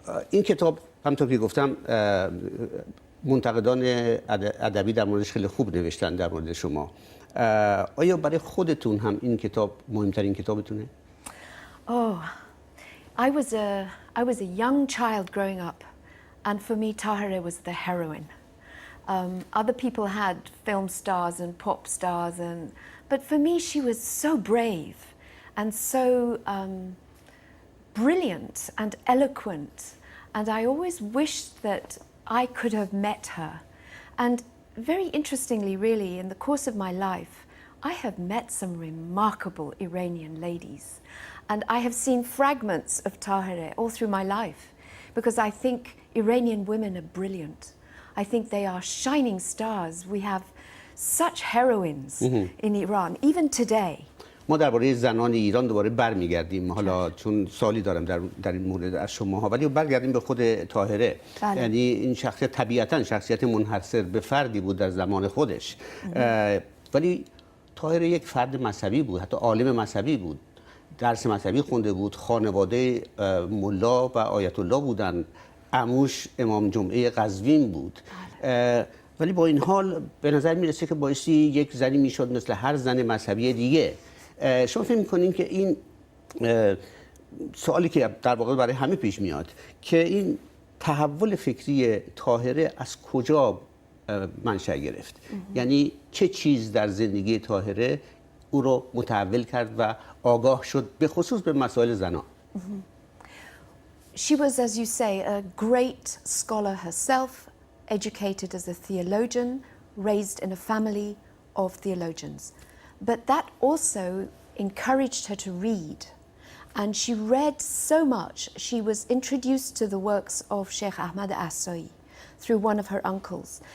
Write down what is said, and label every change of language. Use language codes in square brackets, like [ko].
[fa] این کتاب همونطور که گفتم منتقدان ادبی در موردش خیلی خوب نوشتن در مورد شما. آیا برای خودتون هم این کتاب مهمترین کتابتونه؟ [en] Oh, I was a young child growing up, and for me Tahirih was the heroine. Other people had film stars and pop stars, but for me she was so brave and so brilliant and eloquent, and I always wished that I could have met her. And very interestingly, really, in the course of my life, I have met some remarkable Iranian ladies, and I have seen fragments of Tahirih all through my life, because I think Iranian women are brilliant. I think they are shining stars. We have such heroines in Iran, even today. [fa] ما درباره زنان ایران دوباره برمیگردیم حالا چون سوالی دارم در این مورد از شماها، ولی برگردیم به خود طاهره. یعنی این شخصیت طبیعتاً شخصیت منحصر به فردی بود در زمان خودش، ولی طاهره یک فرد مذهبی بود، حتی عالم مذهبی بود، درس مذهبی خونده بود، خانواده ملا و آیت الله بودن، عموش امام جمعه قزوین بود. ولی با این حال به نظر میرسه که بایستی یک زنی میشد مثل هر زن مذهبی دیگه. شما فکر می‌کنین که این سوالی که در واقع برای همه پیش میاد که این تحول فکری طاهره از کجا منشأ گرفت؟ یعنی چه چیز در زندگی طاهره او رو متحول کرد و آگاه شد به خصوص به مسائل زنان؟ [en] She was, as you say, a great scholar herself, educated as a theologian, raised in a family of theologians. But that also encouraged her to read. And she read so much. She was introduced to the works of Sheikh Ahmad Asai through one of her uncles.